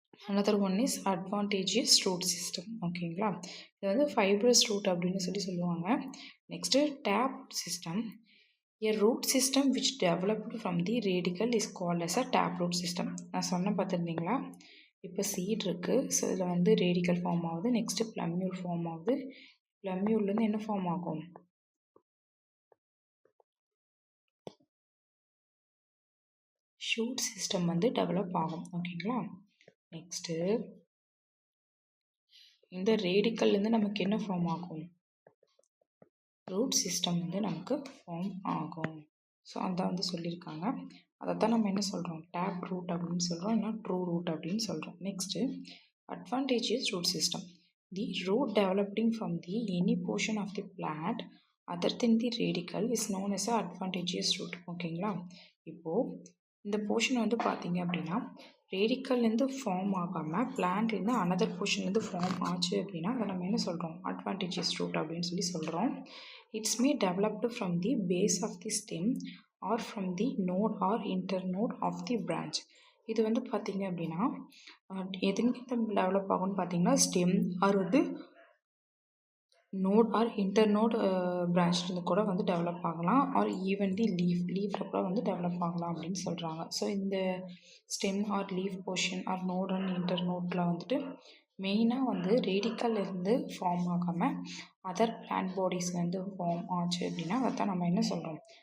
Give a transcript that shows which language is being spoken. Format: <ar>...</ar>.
<en>another one is advantageous root system.</en> <ta>ஓகேங்களா? இது வந்து fibrous root அப்படின்னு சொல்லுவாங்க. Next tape system.</ta> <en>A root system which developed from the radicle is called as a taproot system.</en> <ta>நான் சொன்ன பார்த்துருந்தீங்களா? இப்போ seat இருக்குது. ஸோ இதில் வந்து ரேடிக்கல் ஃபார்ம் ஆகுது. நெக்ஸ்ட்டு ப்ளம்யூல் ஃபார்ம் ஆகுது. ப்ளம்யூல்லேருந்து என்ன ஃபார்ம் ஆகும்? ஷூட் சிஸ்டம் வந்து டெவலப் ஆகும். ஓகேங்களா? நெக்ஸ்ட்டு இந்த ரேடிக்கல்லேருந்து நமக்கு என்ன ஃபார்ம் ஆகும்? ரூட் சிஸ்டம் வந்து நமக்கு ஃபார்ம் ஆகும். ஸோ அதான் வந்து சொல்லியிருக்காங்க. அதைத்தான் நம்ம என்ன சொல்கிறோம்? டேப் ரூட் அப்படின்னு சொல்கிறோம், இல்லைனா ட்ரூ ரூட் அப்படின்னு சொல்கிறோம்.</ta> <en>Next advantages root system. The root developing from the any portion of the plant other than the radical is known as adventitious root. ஓகேங்களா?</en> <ta>இப்போது இந்த போர்ஷன் வந்து பார்த்தீங்க அப்படின்னா ரேடிக்கல்லேருந்து ஃபார்ம் ஆகாமல் பிளான்ட்லேருந்து அனதர் போர்ஷன்லேருந்து ஃபார்ம் ஆச்சு அப்படின்னா அதை நம்ம என்ன சொல்கிறோம்? அட்வான்டேஜியஸ் ரூட் அப்படின்னு சொல்கிறோம்.</ta> <en>It's may developed from the base of the stem or from the node or internode of the branch.</en> <ta>இது வந்து பார்த்தீங்க அப்படின்னா எதுங்கிட்ட டெவலப் ஆகும்னு பார்த்தீங்கன்னா ஸ்டெம் ஆர் வந்து நோட் ஆர் இன்டர்நோட் பிரான்ச்லேருந்து கூட வந்து டெவலப் ஆகலாம். ஆர் ஈவன் தி லீஃபில் கூட வந்து டெவலப் ஆகலாம் அப்படின்னு சொல்கிறாங்க. ஸோ இந்த stem R leaf portion R note and இன்டர்நோட்டில் வந்துட்டு மெயினாக வந்து ரேடிக்கல்லேருந்து ஃபார்ம் ஆகாமல் அதர் பிளான்ட் பாடிஸ்லேருந்து ஃபார்ம் ஆச்சு அப்படின்னா அதைத்தான் நம்ம என்ன சொல்கிறோம்?</ta>